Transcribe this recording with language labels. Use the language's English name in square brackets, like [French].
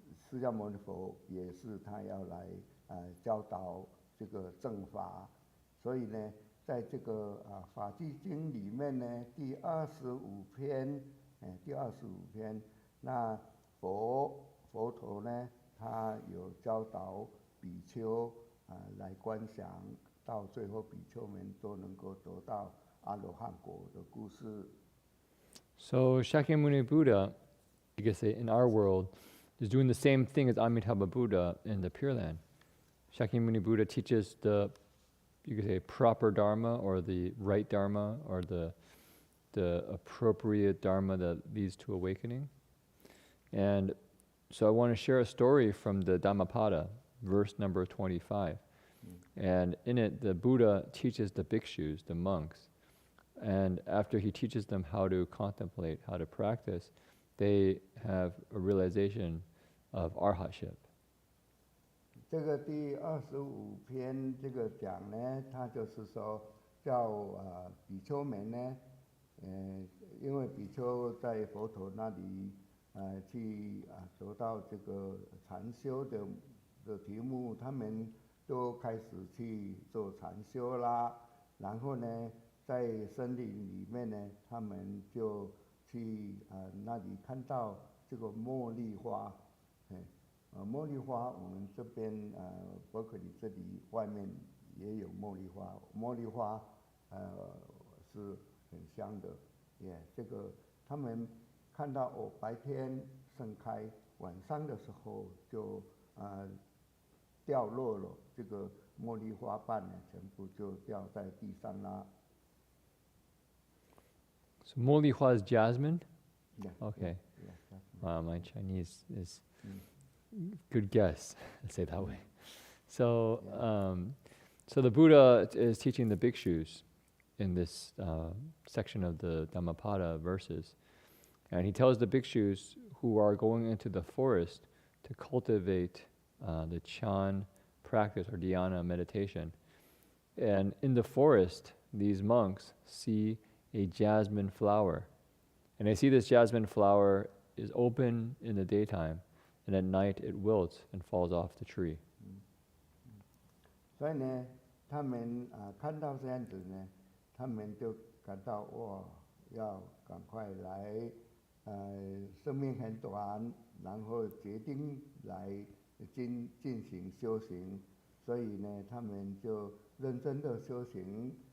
[Chinese] 释迦牟尼佛也是他要来教导这个正法，所以呢，在这个法纪经里面呢，第25篇，那佛陀呢，他有教导比丘来观想，到最后比丘们都能够得到阿罗汉果的故事。 [English] So Shakyamuni Buddha, you could say in our world, is doing the same thing as Amitabha Buddha in the Pure Land. Shakyamuni Buddha teaches the, you could say, proper Dharma, or the right Dharma, or the appropriate Dharma that leads to awakening. And so I want to share a story from the Dhammapada, verse number 25, And in it, the Buddha teaches the bhikshus, the monks, and after he teaches them how to contemplate, how to practice, they have a realization of arhatship. [Chinese] 这个第25篇这个讲呢，他就是说叫比丘们呢，因为比丘在佛陀那里去得到这个禅修的题目，他们都开始去做禅修啦。然后呢，在森林里面呢，他们就去那里看到这个茉莉花，茉莉花我们这边伯克利这里外面也有茉莉花，茉莉花是很香的，这个他们看到白天盛开，晚上的时候就掉落了，这个茉莉花瓣呢，全部就掉在地上啦。 [English] So 茉莉花 is jasmine? Yeah. Okay. Yeah, jasmine. Wow, my Chinese is good guess. Let's say it that way. So, so the Buddha is teaching the bhikshus in this section of the Dhammapada verses, and he tells the bhikshus who are going into the forest to cultivate the Chan practice or dhyana meditation. And in the forest, these monks see a jasmine flower. And they see this jasmine flower is open in the daytime, and at night it wilts and falls off the tree. [Chinese] 所以呢，他们看到这样子呢，他们就感到哇，要赶快来，生命很短，然后决定来进行修行，所以呢，他们就认真的修行，